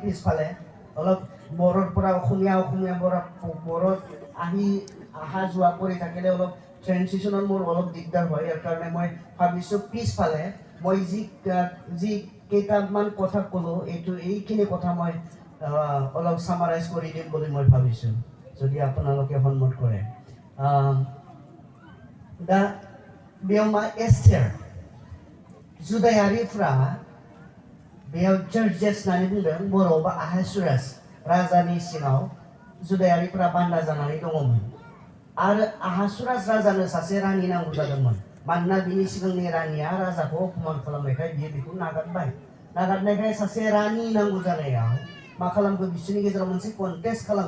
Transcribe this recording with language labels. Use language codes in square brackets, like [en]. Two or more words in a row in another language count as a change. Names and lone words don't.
[as] পিছফালে অলপ বড়োৰ পৰা বড়োত অহা যোৱা কৰি থাকিলে অলপ ট্ৰেঞ্জিশ্যনত মোৰ অলপ দিগদাৰ হয়। ইয়াৰ কাৰণে মই ভাবিছোঁ পিছফালে মই যি কেইটামান কথা ক'লোঁ, এইখিনি কথা মই অলপ ছামাৰাইজ কৰি দিম বুলি মই ভাবিছোঁ, যদি আপোনালোকে সন্মত কৰে। [brx] दा बेयाव मा एस्टेर जुदायारिफ्रा बेयाव जर्जेस होननानै बुंदों बर'आवबा आहासुरास राजानि सिङाव जुदायारिफ्रा बान्दा जानानै दङमोन आरो आहासुरास राजानो सासे रानि नांगौ जादोंमोन मानोना बिनि सिगांनि रानिया राजाखौ अपमान खालामनायखाय बियो बेखौ नागारनायखाय सासे रानि नांगौ जानायाव मा खालामखो बिसोरनि गेजेराव मोनसे कन्टेस्ट खालामनो